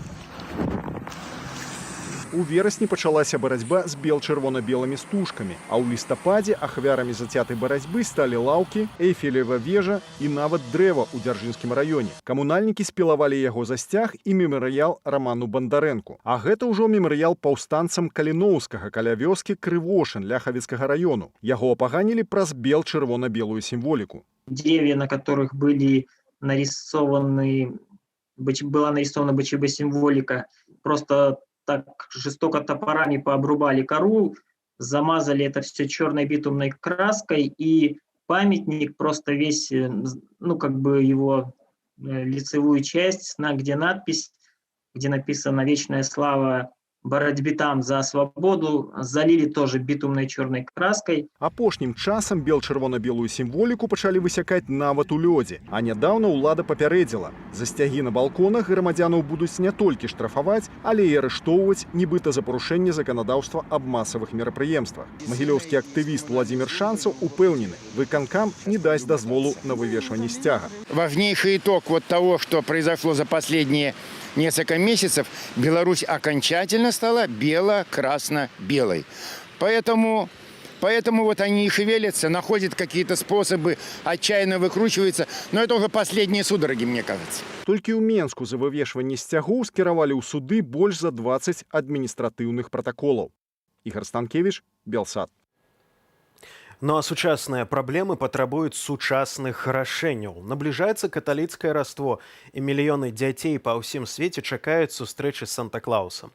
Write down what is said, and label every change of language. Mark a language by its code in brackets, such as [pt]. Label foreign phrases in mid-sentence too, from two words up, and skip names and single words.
[be] У верасні пачалася барацьба з бел-чырвона-белымі стужкамі, а ў лістападзе ахвярамі зацятай барацьбы сталі лаўкі, Эйфелева вежа і нават дрэва ў Дзяржынскім раёне. Камунальнікі спілавалі яго за сцяг і мемарыял Раману Бандарэнку. А гэта ўжо мемарыял паўстанцам Каліноўскага каля вёскі Крывошын Ляхавіцкага раёну. Яго апаганілі праз бел-чырвона-белую сімволіку. [ru] Деревья, на которых была нарисована БЧБ символика, просто так жестоко топорами пообрубали кору, замазали это все черной битумной краской, и памятник просто весь, его лицевую часть, где надпись, где написано «Вечная слава боротьбітам за свабоду», залили тоже [be] бітумнай чорнай [ru] краской. [be] Апошнім часам бел-чырвона-белую сімволіку пачалі высякаць нават у лёдзе. А нядаўна ўлада папярэдзіла. За сцягі на балконах грамадзянаў будуць не толькі штрафаваць, але і арыштоўваць, нібыта за парушэнне заканадаўства аб масавых мерапрыемствах. Магілёўскі актывіст Уладзімір Шанцаў упэўнены, выканкам не дасць дазволу на вывешванне сцяга. [ru] Важнейший итог вот того, что произошло за последние несколько месяцев, Беларусь окончательно стала бело-красно-белой. Поэтому вот они и шевелятся, находят какие-то способы, отчаянно выкручиваются. Но это уже последние судороги, мне кажется. [be] Толькі ў Менску за вывешванне сцягоў скіравалі ў суды больш за 20 адміністратыўных пратаколаў. Ігор Станкевіч, Белсад. Ну а сучасныя праблемы патрабуюць сучасных рашэнняў. Набліжаецца каталіцкае раство, і мільёны дзяцей па ўсім свеце чакаюць сустрэчы з Санта-Клаусам.